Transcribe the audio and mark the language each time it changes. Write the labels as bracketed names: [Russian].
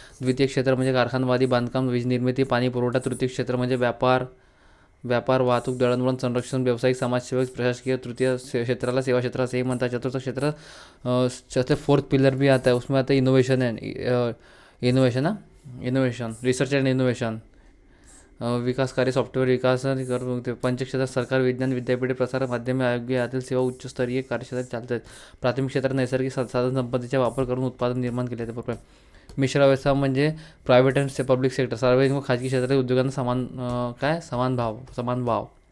[Marathi] द्वितीय क्षेत्र म्हणजे कारखानवादी, बांधकाम, वीज निर्मिती, पाणी पुरवठा. तृतीय क्षेत्र म्हणजे व्यापार, वाहतूक, दळणवळण, संरक्षण, व्यावसायिक, समाजसेवक, प्रशासकीय. तृतीय क्षेत्राला सेवा क्षेत्र असेही म्हणतात. [Hindi] चतुर्थ क्षेत्र फोर्थ पिलर भी आता है, उसमें आता है इनोवेशन रिसर्च एंड इनोवेशन. [Marathi] विकास कार्य, सॉफ्टवेअर विकास. पंचक्षेत्रात सरकार, विज्ञान, विद्यापीठे, प्रसार माध्यमे, आरोग्य यातील सेवा उच्चस्तरीय कार्यक्षेत्रात चालतात. प्राथमिक क्षेत्रात नैसर्गिक साधन संपत्तीचा वापर करून उत्पादन निर्माण केले जाते. बरोबर. मिश्र व्यवस्था म्हणजे [English] Private and public sector. [Marathi] सार्वजनिक व खाजगी क्षेत्रातील उद्योगांना समान भाव.